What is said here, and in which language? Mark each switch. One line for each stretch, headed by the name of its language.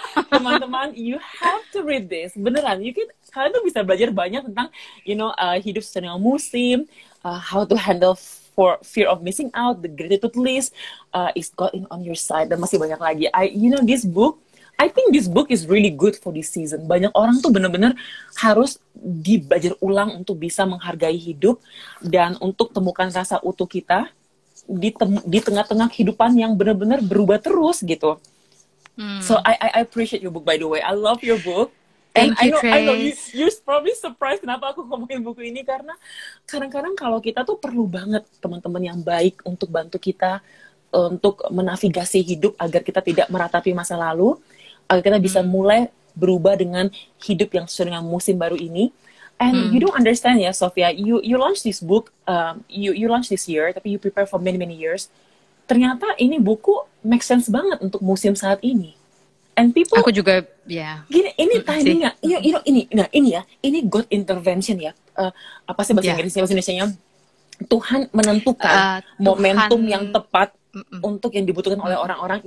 Indonesian: teman-teman,
English: you have to read this.
Indonesian: Beneran, kalian tuh bisa belajar banyak tentang, hidup sesuai dengan musim,
English: how to handle for fear of missing out, the gratitude list, is God on your side,
Indonesian: dan masih banyak lagi.
English: I think this book is really good for this season.
Indonesian: Banyak orang tuh bener-bener harus dibelajar ulang untuk bisa menghargai hidup dan untuk temukan rasa utuh kita di tengah-tengah kehidupan yang benar-benar berubah terus gitu.
English: So I appreciate your book, by the way. I love your book. Thank you, I know you're probably surprised
Indonesian: kenapa aku ngomongin buku ini, karena kadang-kadang kalau kita tuh perlu banget teman-teman yang baik untuk bantu kita untuk menavigasi hidup agar kita tidak meratapi masa lalu, agar kita bisa mulai berubah dengan hidup yang sesuai dengan musim baru ini.
English: And you don't understand ya, Sophia, you launched this book, you launched this year,
Indonesian: tapi
English: you prepare for many years.
Indonesian: Ternyata ini buku make sense banget untuk musim saat ini.
English: And people,
Indonesian: aku juga, ya. Gini, ini timingnya, ini
English: God intervention
Indonesian: ya. Apa sih bahasa Inggrisnya, bahasa Indonesianya? Tuhan menentukan momentum yang tepat untuk yang dibutuhkan oleh orang-orang.